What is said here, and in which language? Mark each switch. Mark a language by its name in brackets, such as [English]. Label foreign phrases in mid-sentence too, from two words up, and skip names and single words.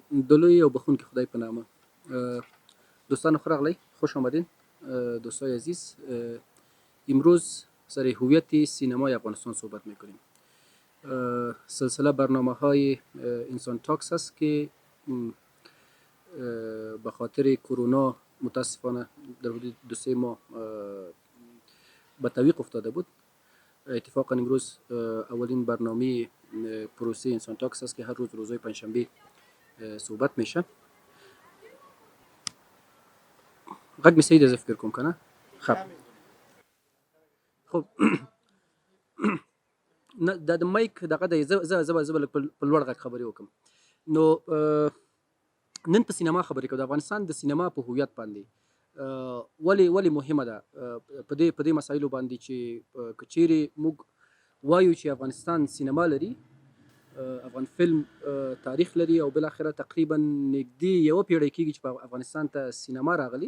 [Pashto] د لوی او بخښونکي خدای په نامه دوستانو ښه راغلی، [Persian] خوش آمدین دوستای عزیز. امروز سر هویت سینمای افغانستان صحبت میکنیم. سلسله برنامه های انسان تاکس است که به خاطر کرونا متاسفانه در حدود 2-3 ماه به تعویق افتاده بود. اتفاقا امروز اولین برنامه پروسه انسان تاکس است که هر روزهای پنجشنبه صحبت میشه. [Pashto] غږ می صحیح ده، زه فکر کوم کنه. خب نه د مایک دغه د زه به په لوړ غږ خبرې وکم. نو نن په سینما خبرې کوو، د افغانستان د سینما په هویت باندې ولې مهمه ده په دې مسایلو باندې چې که چیرې موږ وایو چې افغانستان سینما لري، افغان فلم تاریخ لري او بالاخره تقریبا نږدې یوه پیړۍ کېږي چې په افغانستان ته سینما راغلی.